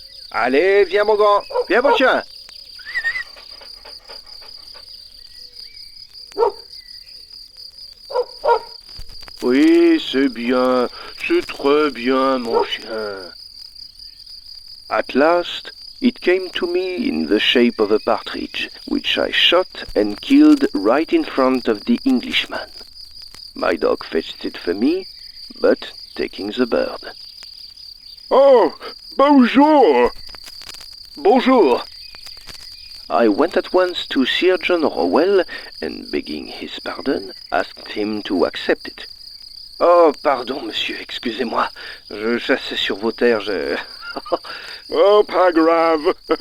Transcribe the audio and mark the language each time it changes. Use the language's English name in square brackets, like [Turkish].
[French] Allez, viens mon grand, viens mon chien. Oui, c'est bien, c'est très bien, mon chien. [English] At last, it came to me in the shape of a partridge, which I shot and killed right in front of the Englishman. My dog fetched it for me, but taking the bird. [French] Oh, bonjour! Bonjour! [English] I went at once to Sir John Rowell, and begging his pardon, asked him to accept it. [French] Oh, pardon, monsieur, excusez-moi. Je chassais sur vos terres, Oh, pas grave.